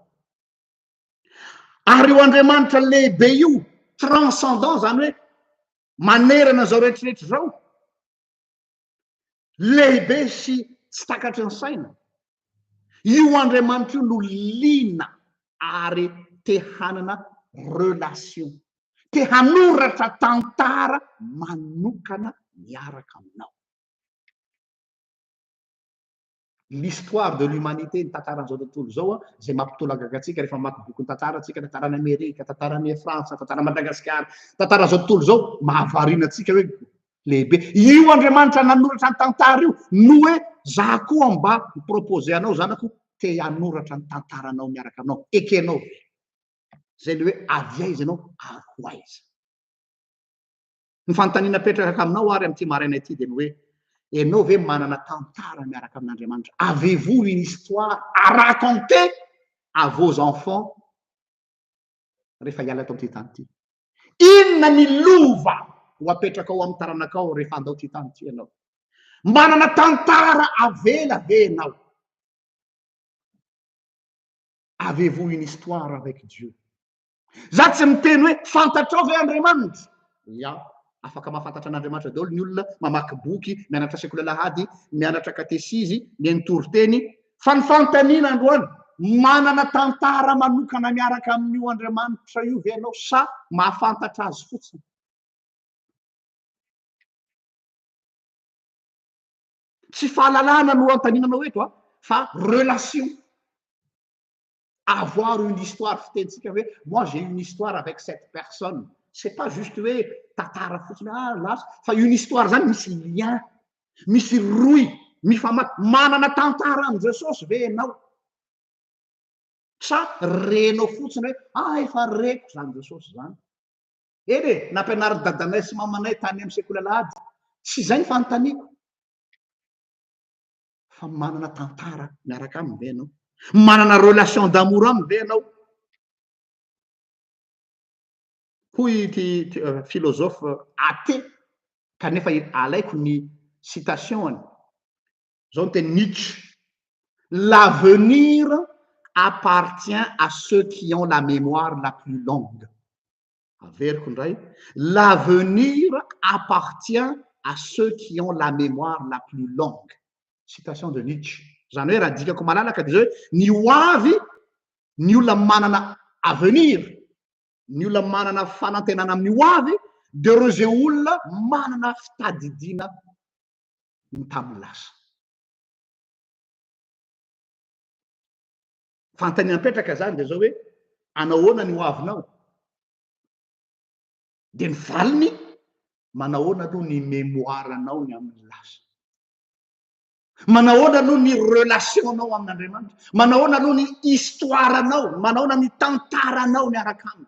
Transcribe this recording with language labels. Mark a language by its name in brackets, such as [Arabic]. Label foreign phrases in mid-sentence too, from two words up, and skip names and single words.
[Malagasy] Ary io Andriamanitra lehibe io, transcendant zany hoe manerana zao rehetrarehetra zao, lehibe sy tsy takatry ny saina. Io Andriamanitra io no lina ary te hanana relation, te hanoratra tantara manokana miaraka aminao. [French] L'histoire de l'humanité [Malagasy] ny tantaran'izao tontolo zao zay mampitolagaga atsika rehefa mamaky boky ny tantara atsika, tantaran'ny Amerika, tantaran'ny Frantsa, tantaran'ny Madagasikara, tantaran'izao tontolo zao mahavariana atsika hoe lehibe. Io Andriamanitra nanoratra ny tantara io no hoe za koa mba propose anao zanako te hanoratra ny tantaranao miaraka aminao, ekenao. Zay le hoe avy aiza ianao, avy aiza. Ny fanontaniana petraka aminao ary amin'ity maraina ity dia ny hoe ianao ve manana tantara miaraka amin'Andriamanitra? [French] Avez-vous une histoire à raconter à vos enfants [Malagasy] rehefa hiala tao amin'ity tany ity? Inona ny lova ho apetraka ao amin'ny taranakao rehefa andao ty tany ity ianao? Manana tantara avela ve ianao? [French] Avez-vous une histoire avec Dieu? [Malagasy] Za tsy miteny hoe fantatrao ve Andriamanitra? Ya, afaka mahafantatra an'Andriamanitra daholo ny olona mamaky boky, mianatra sekoly alahady, mianatra katesizy, miantory teny. Fa ny fanontaniana androany, manana tantara manokana miaraka amin'io Andriamanitra io ve ianao sa mahafantatra azy fotsiny? Tsy fahalalana no antaninanao eto fa relation. [French] Avoir une histoire, [Malagasy] fitentsika hoe [French] moi j'ai une histoire avec cette personne. C'est pas juste [Malagasy] hoe tantara fotsiny lasa, fa [French] une histoire [Malagasy] zany misy lien, misy roy, manana tantara am' Jesosy ve ianao? Sa renao fotsiny hoe efa reko zany Jesosy zany. Eny nampianary dadanay sy mamanay tany amin'ny sekoly alahady. Tsy zay ny fanontaniako. Fa manana tantara miaraka aminy ve ianao? Manana [French] relation d'amour [Malagasy] aminy ve ianao? Hoy ty [French] philosophe athée, [Malagasy] kanefa alaiko ny citation-ny. Zao ny teny Nietzsche. [French] L'avenir appartient à ceux qui ont la mémoire la plus longue. [Malagasy] Averiko ndray, [French] l'avenir appartient à ceux qui ont la mémoire la plus longue. Citation de Nietzsche. [Malagasy] Zany hoe raha dikako malalaka dia zao hoe ny ho avy, ny olona manana avenir, ny olona manana fanantenana amin'ny ho avy, dia ireo zay olona manana fitadidiana ny tamin'ny lasa. Fantany napetraka zany dia zao hoe anao ahoana ny ho avinao, dia ny valiny manao ahoana aloha ny mémoirenao ny amin'ny lasa, manao ahoana aloha ny relationnao amin'Andriamanitra, manao ahoana aloha ny histoirenao, manao ahoana ny tantaranao miaraka aminy.